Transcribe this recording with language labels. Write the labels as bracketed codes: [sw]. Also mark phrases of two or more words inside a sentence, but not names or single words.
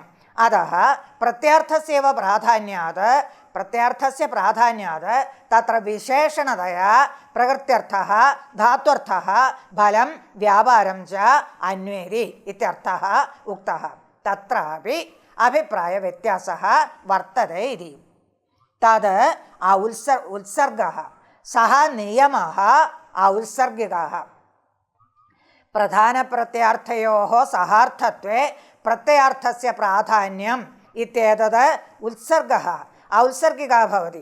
[sa] अतः प्रत्ययार्थस्यैव प्राधान्यात् तत्र विशेषणतया प्रकृत्यर्थः धात्वर्थः फलं व्यापारं च अन्वेति इत्यर्थः उक्तः. तत्रापि अभिप्रायव्यत्यासः वर्तते इति. തത് ഉത്സർഗഃ സഹ നിയമഃ ഔത്സർഗികഃ. പ്രധാനപ്രത്യാർത്ഥയോः സഹാർത്ഥത്വേ പ്രത്യയാർത്ഥസ്യ പ്രാധാന്യം ഇത്യേതത് ഉത്സർഗഃ ഔത്സർഗികः ഭവതി.